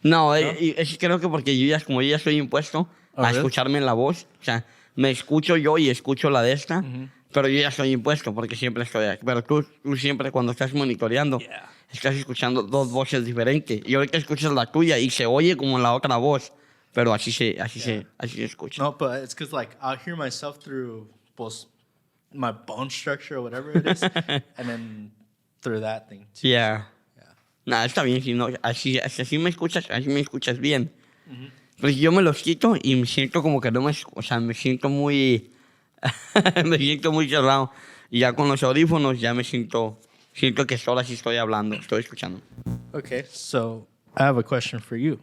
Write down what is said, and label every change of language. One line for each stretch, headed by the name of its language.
Spanish: No, es creo que porque como yo ya estoy impuesto a escucharme en la voz, o sea, me escucho yo y escucho la de esta, pero yo ya estoy impuesto porque siempre estoy aquí. Pero tú siempre cuando estás monitoreando, estás escuchando dos voces diferentes. Y ahorita escuchas la tuya y se oye como la otra voz, pero así se escucha.
English: No, but it's because like I'll hear myself through both my bone structure or whatever it is, and then through that thing too. Yeah.
Spanish: Nada, está bien, si no, así me escuchas bien. Pues yo me los quito y me siento como que no me... O sea, me siento muy... me siento muy cerrado. Y ya con los audífonos ya me siento que solo así estoy hablando, estoy escuchando.
English: Okay, so I have a question for you.